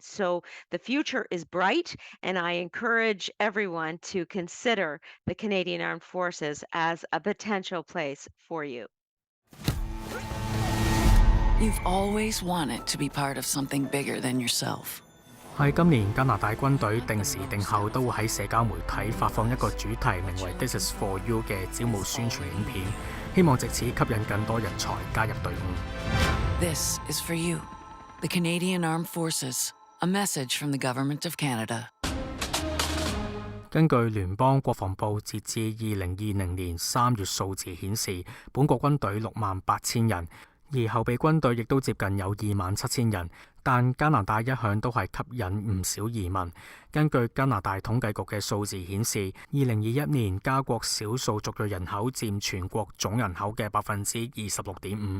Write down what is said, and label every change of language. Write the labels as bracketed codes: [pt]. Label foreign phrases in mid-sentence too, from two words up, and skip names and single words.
[en] So the future is bright, and I encourage everyone to consider the Canadian Armed Forces as a potential place for you. You've always wanted to be part of something bigger than yourself. [yue] 喺今年加拿大軍隊定時定候都會喺社交媒體發放一個主題名為 [en] This is for you [yue] 嘅招募宣傳影片，希望藉此吸引更多人才加入隊伍。 [en] This is for you, the Canadian Armed Forces, a message from the Government of Canada. [yue] 根據聯邦國防部截至2020年3月數字顯示，本國軍隊68000人，而後備軍隊亦都接近有27000人。但加拿大一向都係吸引唔少移民。根據加拿大統計局嘅數字顯示，2021年加國少數族裔人口佔全國總人口嘅26.5%。